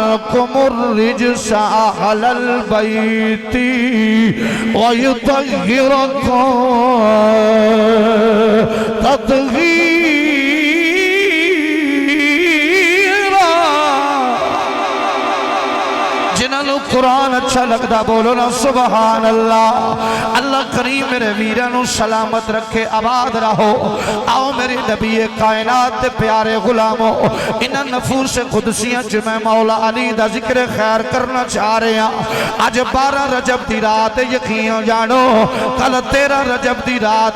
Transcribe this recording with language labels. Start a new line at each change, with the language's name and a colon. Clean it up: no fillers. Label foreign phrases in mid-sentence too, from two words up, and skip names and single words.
Arabic: عنكم الرجس أهل البيت ويطهركم تطهيرا.
Urdu: جنہوں نے قرآن اچھا لگتا بولو نا
Arabic: سبحان الله.
Punjabi: اللہ کریم میرے ویراں نوں سلامت رکھے، آباد رہو. آؤ میرے نبی کائنات دے پیارے غلامو، انہاں نفوس قدسیاں چ میں مولا علی دا ذکر خیر کرنا چاہ رہے ہیں. اج 12 رجب دی رات، یقین جانو کل 13 رجب دی رات.